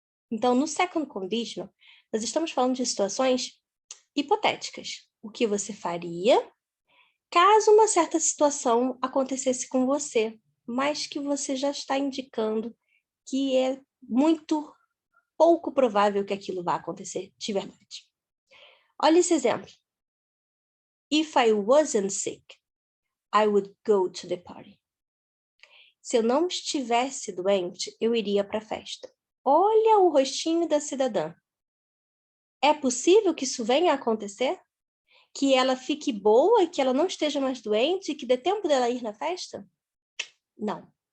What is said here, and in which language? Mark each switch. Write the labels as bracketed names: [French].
[Portuguese] Então, no second conditional, nós estamos falando de situações hipotéticas. O que você faria caso uma certa situação acontecesse com você, mas que você já está indicando que é muito pouco provável que aquilo vá acontecer de verdade. Olha esse exemplo. [English] If I wasn't sick, I would go to the party. [Portuguese] Se eu não estivesse doente, eu iria para a festa. Olha o rostinho da cidadã. É possível que isso venha a acontecer? Que ela fique boa e que ela não esteja mais doente e que dê tempo dela ir na festa? Não.